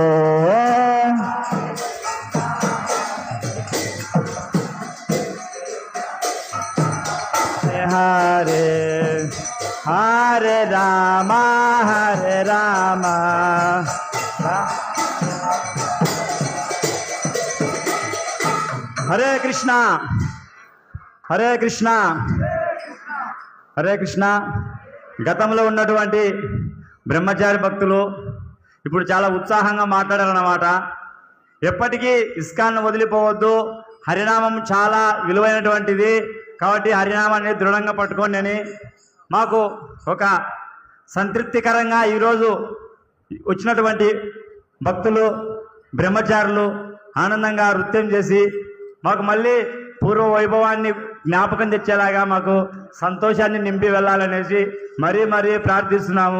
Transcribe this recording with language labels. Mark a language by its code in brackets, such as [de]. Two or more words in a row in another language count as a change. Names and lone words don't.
[sa] हरे हरे राम, हरे कृष्ण, हरे कृष्ण, हरे कृष्ण. [te] గతంలో ఉన్నటువంటి బ్రహ్మచారి భక్తులు ఇప్పుడు చాలా ఉత్సాహంగా మాట్లాడారన్నమాట. ఎప్పటికీ ఇస్కాన్ను వదిలిపోవద్దు, హరినామం చాలా విలువైనటువంటిది కాబట్టి హరినామాన్ని దృఢంగా పట్టుకోండి అని మాకు ఒక సంతృప్తికరంగా ఈరోజు వచ్చినటువంటి భక్తులు బ్రహ్మచారులు ఆనందంగా నృత్యం చేసి మాకు మళ్ళీ పూర్వ వైభవాన్ని జ్ఞాపకం తెచ్చేలాగా మాకు సంతోషాన్ని నింపి వెళ్ళాలనేసి మరీ ప్రార్థిస్తున్నాము.